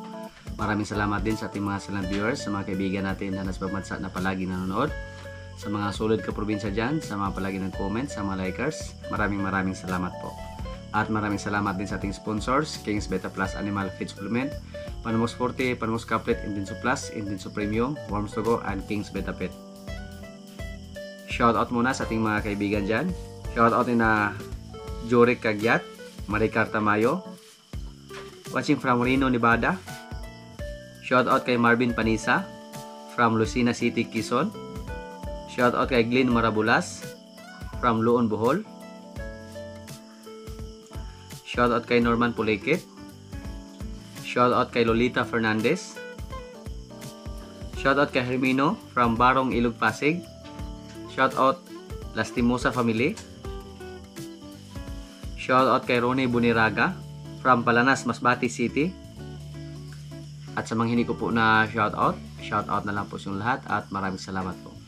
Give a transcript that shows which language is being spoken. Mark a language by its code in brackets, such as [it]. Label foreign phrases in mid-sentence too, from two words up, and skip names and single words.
[tl] Maraming salamat din sa ating mga [en] silent viewers, [tl] sa mga kaibigan natin na nasa bansa na palagi nanonood, sa mga solid kaprobinsya dyan, sa mga palagi ng comments, sa mga likers. Maraming salamat po. At maraming salamat din sa ating sponsors, Kings Beta Plus Animal Feed Supplement, Panamos Forte, Panamos Caplet, Intenso Plus, Intenso Premium, Worms to Go, and Kings Beta Pet. Shoutout muna sa ating mga kaibigan dyan. Shoutout na Jorik Kagyat, Maricar Tamayo, [en] watching from Reno, Nevada, [tl] Shoutout kay Marvin Panisa from Lucena City, Quezon. Shoutout kay Glenn Marabulas from Luon, Bohol. Shoutout kay Norman Pulekit. Shoutout kay Lolita Fernandez. Shoutout kay Hermino from Barong, Ilog, Pasig. Shoutout Lastimosa Family. Shoutout kay Ronnie Buniraga from Palanas, Masbate City. At sa mga hindi ko po na shoutout na lang po yung lahat at maraming salamat po.